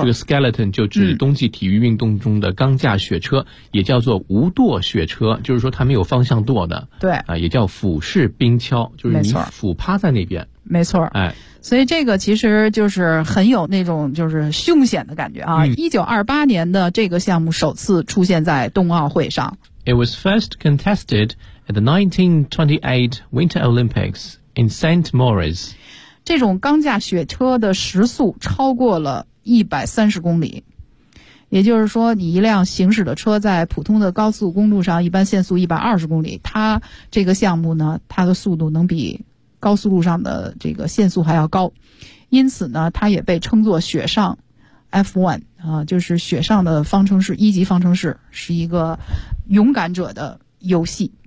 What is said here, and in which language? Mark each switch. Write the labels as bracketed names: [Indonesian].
[Chinese] 这个 skeleton 就指冬季体育运动中的钢架雪车，也叫做无舵雪车，就是说它没有方向舵的。对啊，也叫俯视冰橇，就是你俯趴在那边。没错，哎，所以这个其实就是很有那种就是凶险的感觉啊。 1928年的这个项目首次出现在冬奥会上。 [English] It was first contested at the 1928 Winter Olympics in St. Moritz. [Chinese] 这种钢架雪车的时速超过了130公里。也就是说你一辆行驶的车在普通的高速公路上一般限速120公里，它这个项目呢它的速度能比高速路上的这个限速还要高，因此呢它也被称作雪上 F1 啊，就是雪上的方程式，一级方程式，是一个勇敢者的游戏。